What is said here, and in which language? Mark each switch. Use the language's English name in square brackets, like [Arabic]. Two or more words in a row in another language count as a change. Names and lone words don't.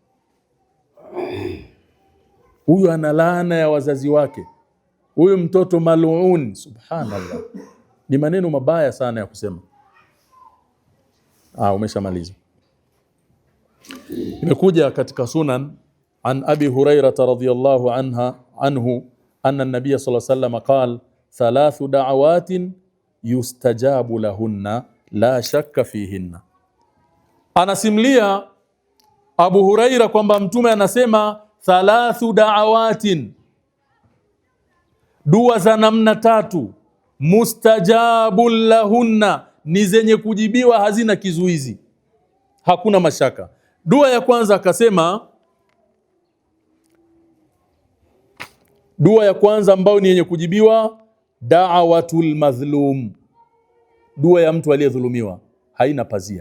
[Swahili] Huyu ana laana ya wazazi wake, huyu mtoto maluun. Subhanallah, ni maneno mabaya sana ya kusema. Umeshamaliza. Imekuja katika [Arabic] سنن عن أبي هريرة رضي الله عنه أن النبي صلى الله عليه وسلم قال 3 دعوات يستجاب لهن لا شك فيهن. [Swahili] Anasimlia Abu Hurairah kwamba mtume anasema 3 da'awatin, dua za namna 3, [Arabic] مستجاب لهن, [Swahili] ni zenye kujibiwa, hazina kizuizi, hakuna mashaka. Dua ya kwanza akasema, dua ya kwanza ambayo ni yenye kujibiwa, [Arabic] دعوة المظلوم, [Swahili] dua ya mtu aliyedhulumiwa, haina pazia.